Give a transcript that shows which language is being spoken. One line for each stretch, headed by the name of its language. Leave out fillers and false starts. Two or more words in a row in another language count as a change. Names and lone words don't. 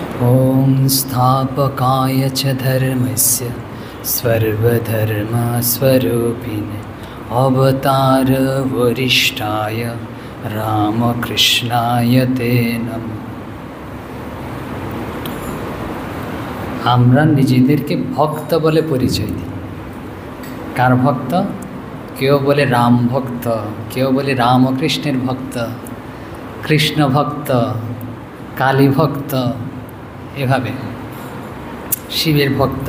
Sanskrit: ॐ स्थापकाय च धर्मस्य सर्वधर्मस्वरूपिणे अवतारवरिष्ठाय रामकृष्णाय ते नमः।
Bangla: আমরা নিজেদেরকে ভক্ত বলে পরিচয় দিই। কার ভক্ত? কেউ বলে রাম ভক্ত, কেউ বলে রামকৃষ্ণের ভক্ত, কৃষ্ণ ভক্ত, কালী ভক্ত, এভাবে শিবের ভক্ত।